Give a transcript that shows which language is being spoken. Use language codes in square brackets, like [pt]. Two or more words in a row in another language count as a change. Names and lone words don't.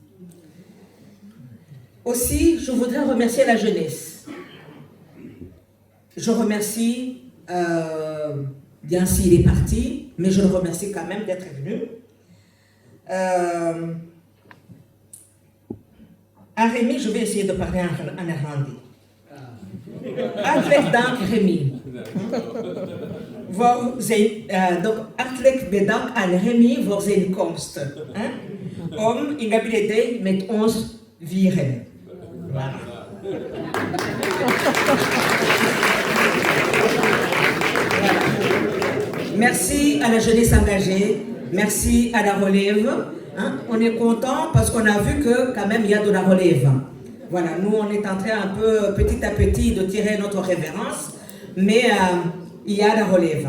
[fr] Aussi, je voudrais remercier la jeunesse. Je remercie, bien s'il est parti, mais je le remercie quand même d'être venu. À Rémi, je vais essayer de parler en néerlandais. [nl] Hartelijk dank, Rémi. Donc, hartelijk bedankt aan Rémi voor zijn komst. Om Ingabire Day met ons vieren. [fr] Voilà. Merci à la jeunesse engagée, merci à la relève. On est content parce qu'on a vu que quand même il y a de la relève. Voilà, nous on est en train un peu petit à petit de tirer notre révérence, mais il y a la relève.